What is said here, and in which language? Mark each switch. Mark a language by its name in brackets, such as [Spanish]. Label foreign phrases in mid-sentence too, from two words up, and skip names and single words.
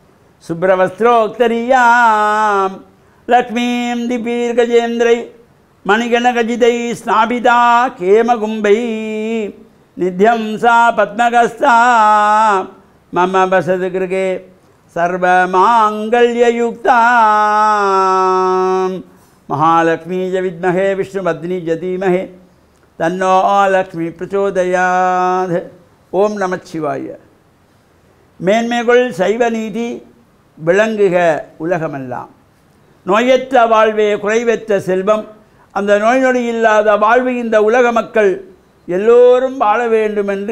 [Sanskrit] शुभ्रवस्त्रोत्तरीयां लक्ष्मीं दिग्भिर्गजेन्द्रैः मणिगणखचितैः स्नापिता हेमकुम्भैः नित्यं सा पद्महस्ता मम वसतु गृहे सर्वमाङ्गल्ययुक्ताम् महालक्ष्मीज विद्महे विष्णुपत्नीज धीमहि तन्नो लक्ष्मी प्रचोदयात् ओं नमः शिवाय. [Tamil] மேன்மைகள் சைவ நீதி விளங்குக உலகமெல்லாம். நோயற்ற வாழ்வே குறைவற்ற செல்வம். அந்த நோய் நொடி இல்லாத வாழ்வு இந்த உலக மக்கள் எல்லோரும் வாழ வேண்டும் என்று